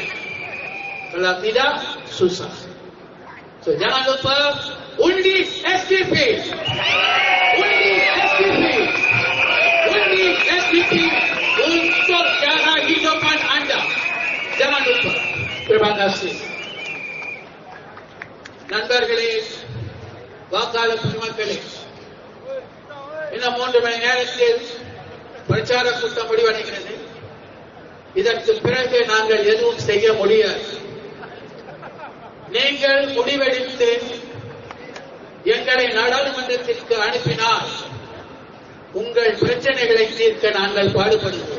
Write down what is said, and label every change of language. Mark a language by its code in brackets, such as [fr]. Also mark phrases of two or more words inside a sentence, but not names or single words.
[ms] Kalau tidak, susah. So jangan lupa undi SDP. Undi SDP. Undi SDP untuk jaga kehidupan anda. Jangan lupa. Terima kasih. [ta] நண்பர்களே, வாக்காளர் பெருமக்களே, இன்னும் 3 மணி நேரத்தில் பிரச்சார கூட்டம் முடிவடைகிறது. இதற்கு பிறகு நாங்கள் எதுவும் செய்ய முடியாது. நீங்கள் முடிவெடுத்து எங்களை நாடாளுமன்றத்திற்கு அனுப்பினால் உங்கள் பிரச்சனைகளை தீர்க்க நாங்கள் பாடுபடுவோம்.